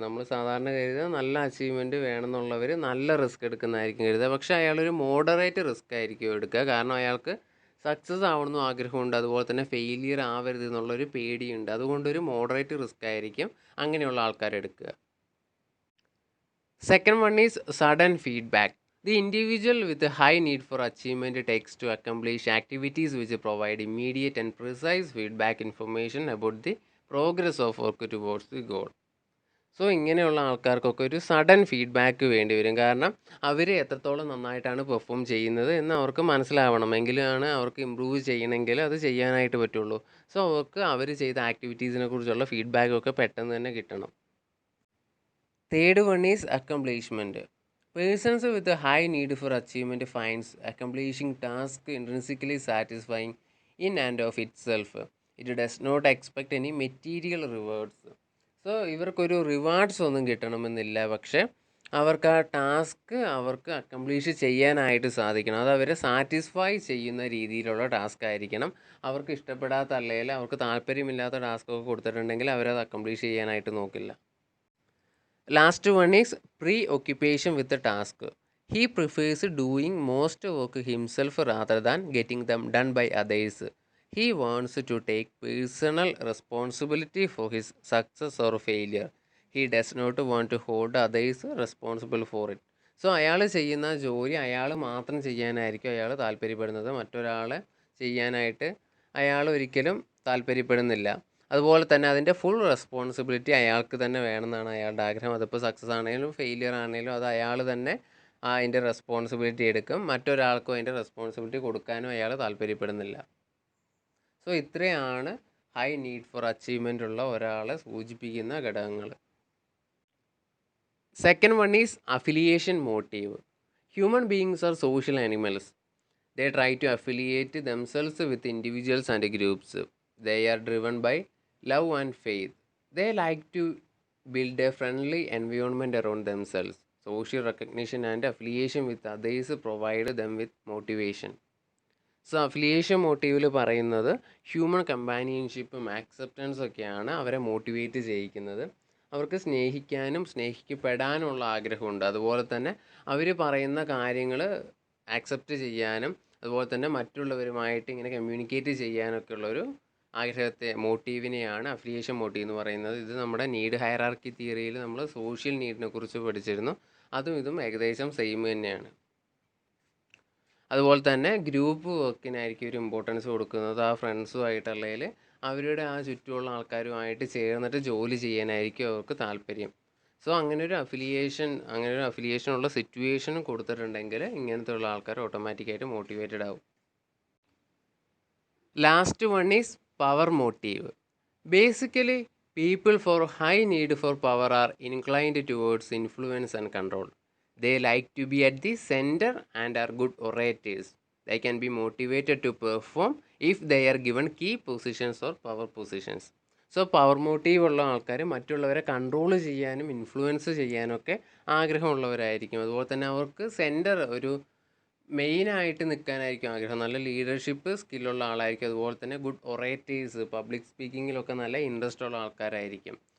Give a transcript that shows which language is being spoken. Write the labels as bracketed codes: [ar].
[ml] നമ്മൾ സാധാരണ കരുതുക നല്ല അച്ചീവ്മെൻറ്റ് വേണമെന്നുള്ളവർ നല്ല റിസ്ക് എടുക്കുന്നതായിരിക്കും കരുതുക. പക്ഷേ അയാളൊരു മോഡറേറ്റ് റിസ്ക് ആയിരിക്കും എടുക്കുക. കാരണം അയാൾക്ക് സക്സസ് ആവണമെന്നും ആഗ്രഹമുണ്ട്, അതുപോലെ തന്നെ ഫെയിലിയർ ആവരുത് എന്നുള്ളൊരു പേടിയുണ്ട്. അതുകൊണ്ടൊരു മോഡറേറ്റ് റിസ്ക് ആയിരിക്കും അങ്ങനെയുള്ള ആൾക്കാർ എടുക്കുക. [en] Second one is sudden feedback. The individual with a high need for achievement takes to accomplish activities which provide immediate and precise feedback information about the progress of work towards the goal. [ml] So ഇങ്ങനെയുള്ള ആൾക്കാർക്കൊക്കെ ഒരു sudden feedback വേണ്ടി വരും. കാരണം അവർ എത്രത്തോളം നന്നായിട്ടാണ് perform ചെയ്യുന്നത് എന്ന് അവർക്ക് മനസ്സിലാവണം. എങ്കിലാണ് അവർക്ക് ഇമ്പ്രൂവ് ചെയ്യണമെങ്കിൽ അത് ചെയ്യാനായിട്ട് പറ്റുള്ളൂ. സോ അവർക്ക് അവർ ചെയ്ത ആക്ടിവിറ്റീസിനെ കുറിച്ചുള്ള ഫീഡ്ബാക്കൊക്കെ പെട്ടെന്ന് തന്നെ കിട്ടണം. [en] Third one is accomplishment. Persons with a high need for achievement finds accomplishing tasks intrinsically satisfying in and of itself. It does not expect any material rewards. [ml] So ഇവർക്കൊരു റിവാർഡ്സ് ഒന്നും കിട്ടണമെന്നില്ല, പക്ഷേ അവർക്ക് ആ ടാസ്ക് അവർക്ക് അക്കംപ്ലീഷ് ചെയ്യാനായിട്ട് സാധിക്കണം. അത് അവരെ സാറ്റിസ്ഫൈ ചെയ്യുന്ന രീതിയിലുള്ള ടാസ്ക് ആയിരിക്കണം. അവർക്ക് ഇഷ്ടപ്പെടാത്ത അല്ലെങ്കിൽ അവർക്ക് താല്പര്യമില്ലാത്ത ടാസ്കൊക്കെ കൊടുത്തിട്ടുണ്ടെങ്കിൽ അവരത് അക്കംപ്ലീഷ് ചെയ്യാനായിട്ട് നോക്കില്ല. [en] Last one is preoccupation with task. He prefers doing most work himself rather than getting them done by others. He wants to take personal responsibility for his success or failure. He does not want to hold others responsible for it. [ml] So അയാൾ ചെയ്യുന്ന ജോലി അയാൾ മാത്രം ചെയ്യാനായിരിക്കും അയാൾ താല്പര്യപ്പെടുന്നത്. മറ്റൊരാളെ ചെയ്യാനായിട്ട് അയാൾ ഒരിക്കലും താല്പര്യപ്പെടുന്നില്ല. അതുപോലെ തന്നെ അതിൻ്റെ ഫുൾ റെസ്പോൺസിബിലിറ്റി അയാൾക്ക് തന്നെ വേണമെന്നാണ് അയാളുടെ ആഗ്രഹം. അതിപ്പോൾ സക്സസ് ആണെങ്കിലും ഫെയിലിയർ ആണെങ്കിലും അത് അയാൾ തന്നെ അതിൻ്റെ റെസ്പോൺസിബിലിറ്റി എടുക്കും. മറ്റൊരാൾക്കും അതിൻ്റെ റെസ്പോൺസിബിലിറ്റി കൊടുക്കാനും അയാൾ താല്പര്യപ്പെടുന്നില്ല. സോ ഇത്രയാണ് ഹൈ നീഡ് ഫോർ അച്ചീവ്മെൻ്റ് ഉള്ള ഒരാളെ സൂചിപ്പിക്കുന്ന ഘടകങ്ങൾ. [en] Second one is affiliation motive. Human beings are social animals. They try to affiliate themselves with individuals and groups. They are driven by love and faith. They like to build a friendly environment around themselves. social recognition and affiliation with others provide them with motivation. [ml] So affiliation മോട്ടീവിൽ പറയുന്നത് human കമ്പാനിയൻഷിപ്പും ആക്സെപ്റ്റൻസും ഒക്കെയാണ് അവരെ motivate ചെയ്യിക്കുന്നത്. അവർക്ക് സ്നേഹിക്കാനും സ്നേഹിക്കപ്പെടാനുള്ള ആഗ്രഹമുണ്ട്. അതുപോലെ തന്നെ അവർ പറയുന്ന കാര്യങ്ങൾ ആക്സെപ്റ്റ് ചെയ്യാനും അതുപോലെ തന്നെ മറ്റുള്ളവരുമായിട്ട് ഇങ്ങനെ കമ്മ്യൂണിക്കേറ്റ് ചെയ്യാനൊക്കെ ഉള്ളൊരു ആഗ്രഹത്തെ മോട്ടീവിനെയാണ് അഫിലിയേഷൻ മോട്ടീവ് എന്ന് പറയുന്നത്. ഇത് നമ്മുടെ നീഡ് ഹയറാർക്കി തിയറിയിൽ നമ്മൾ സോഷ്യൽ നീഡിനെ കുറിച്ച് പഠിച്ചിരുന്നു. അതും ഇതും ഏകദേശം സെയിം തന്നെയാണ്. അതുപോലെ തന്നെ ഗ്രൂപ്പ് വർക്കിനായിരിക്കും ഒരു ഇമ്പോർട്ടൻസ് കൊടുക്കുന്നത്. ആ ഫ്രണ്ട്സുമായിട്ടുള്ളതിൽ അവരുടെ ആ ചുറ്റുമുള്ള ആൾക്കാരുമായിട്ട് ചേർന്നിട്ട് ജോലി ചെയ്യാനായിരിക്കും അവർക്ക് താല്പര്യം. സോ അങ്ങനെ ഒരു അഫിലിയേഷനുള്ള സിറ്റുവേഷനും കൊടുത്തിട്ടുണ്ടെങ്കിൽ ഇങ്ങനത്തെ ഉള്ള ആൾക്കാർ ഓട്ടോമാറ്റിക്കായിട്ട് മോട്ടിവേറ്റഡ് ആവും. [en] Last one is power motive. Basically people for high need for power are inclined towards influence and control. They like to be at the center and are good orators. They can be motivated to perform if they are given key positions or power positions. [ml] So power motive ഉള്ള ആൾക്കാർ മറ്റുള്ളവരെ control ചെയ്യാനും influence ചെയ്യാനൊക്കെ ആഗ്രഹമുള്ളവരായിരിക്കും. അതുപോലെ തന്നെ അവർക്ക് centre ഒരു മെയിനായിട്ട് നിൽക്കാനായിരിക്കും ആഗ്രഹം. നല്ല ലീഡർഷിപ്പ് സ്കില്ലുള്ള ആളായിരിക്കും. അതുപോലെ തന്നെ ഗുഡ് ഒറേറ്റേഴ്സ്, പബ്ലിക് സ്പീക്കിങ്ങിലൊക്കെ നല്ല ഇൻട്രസ്റ്റ് ഉള്ള ആൾക്കാരായിരിക്കും.